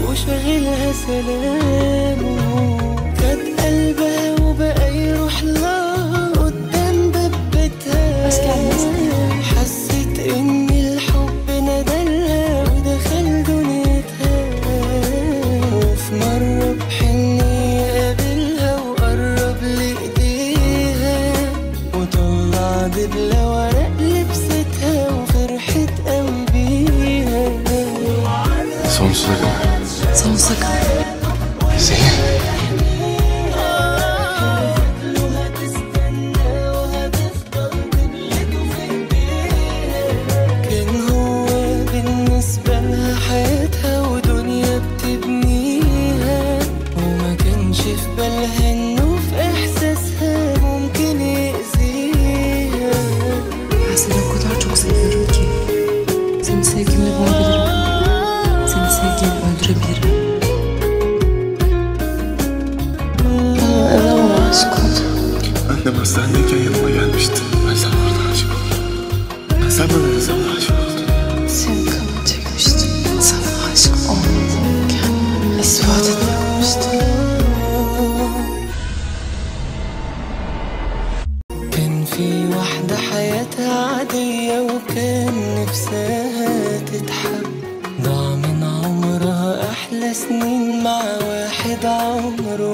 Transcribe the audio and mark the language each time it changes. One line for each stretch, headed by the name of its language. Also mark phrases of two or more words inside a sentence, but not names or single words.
Arabic: وشغلها سلامه، خد قلبها وبقى يروح لها قدام باب بيتها، حست ان الحب ندلها ودخل دنيتها، وفي مرة بحنية قابلها وقرب لايديها، وطلع دبلة ورق لبستها وفرحت قوي بيها.
Turkish: Sonsuza kadar.
Arabic: حياتها ودنيا بتبنيها، وما كانش في بالها انه في احساسها ممكن يأذيها.
Turkish: Seni o kadar çok seviyorum ki seni sevgimle boğabilirim, seni sevgiyle öldürebilirim. Bana ne zaman aşık oldun? Annem hastanedeyken yanıma gelmişti. Ben sana orada aşık oldum. Sen bana ne zaman aşık oldun? Senin kanını çekmiştim. Sana aşık olmadığımı kendime ispat etmiştim.
Arabic: كان في واحدة حياتها عادية وكان نفسها تتحب، ضاع من عمرها أحلى سنين مع واحد عمره